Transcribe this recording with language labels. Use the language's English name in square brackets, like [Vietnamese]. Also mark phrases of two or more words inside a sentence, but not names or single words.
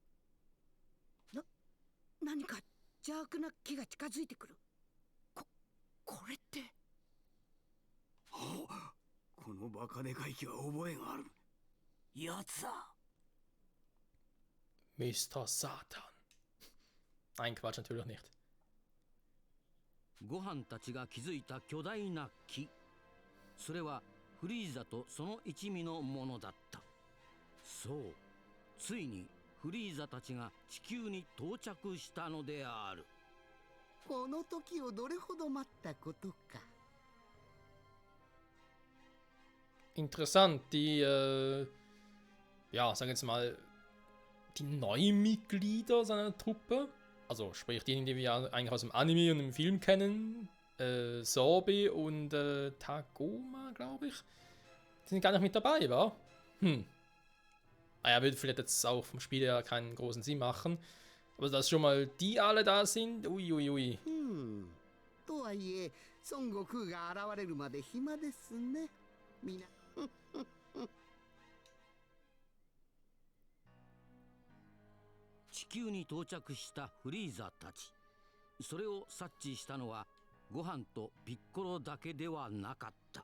[Japanese] 何か邪悪な木が近づいてくる。これって。このバカでかい木は覚えがある。やつだ。 [German] Mr. Satan. Nein, Quatsch, natürlich nicht. [Japanese] ご飯たちが築いた巨大な木、それはフリーザとその一味のものだった。そう、ついにフリーザたちが地球に到着したのである。この時をどれほど待ったことか。 [German] Interessant, die, ja, sagen wir jetzt mal, die neuen Mitglieder seiner Truppe, also sprich diejenigen, die wir eigentlich aus dem Anime und im Film kennen, Sorbi und Tagoma, glaube ich, die sind gar nicht mit dabei, wa? Naja, würde vielleicht jetzt auch vom Spiel her keinen großen Sinn machen, aber dass schon mal die alle da sind, uiuiui. [Japanese] とはいえ、孫悟空が現れるまで暇ですね。みな。地球に到着したフリーザたち、それを察知したのはご飯とピッコロだけではなかった。